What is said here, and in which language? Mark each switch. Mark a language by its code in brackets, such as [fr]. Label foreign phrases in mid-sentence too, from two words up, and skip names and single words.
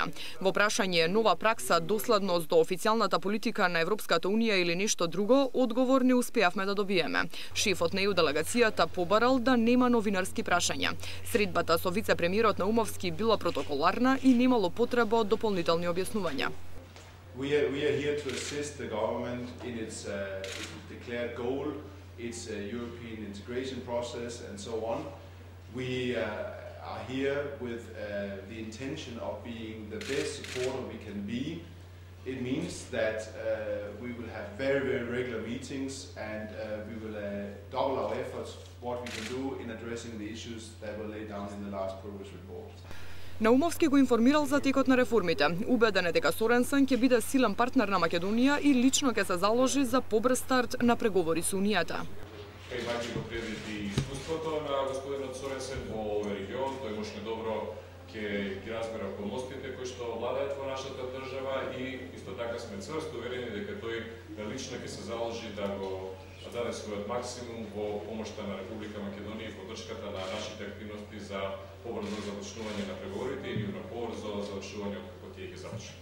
[mk] Во прашање нова пракса, доследност до официјалната политика на Европската унија или нешто друго, одговор не успеавме да добиеме. Шефот на ЕУ делегацијата побарал да нема новинарски прашања. Средбата со вице-премиерот Наумовски била протоколарна и немало потреба од дополнителни објаснувања. [en] We are here to assist the government in its declared goal, its European integration process and so on. We are here with the intention of being the best supporter we can be. It means that we will have very regular meetings and we will double our efforts what we can do in addressing the issues that were laid down in the last progress report. [mk] Наумовски го информирал за текот на реформите. Убеден е дека Соренсен ќе биде силен партнер на Македонија и лично ќе се заложи за побрз старт на преговори со Унијата. Имајќи го предвид и искуството на господинот Соренсен во овој регион, тој мошне добро ќе ги разбере околностите кои што владеат во нашата држава и исто така сме цврсто уверени дека тој лично ќе се заложи да го даде својот максимум во помошта на Република Македонија и поддршката на нашите активности за побрзо завршување на преговорите и на побрзо завршување како тие ги завршат.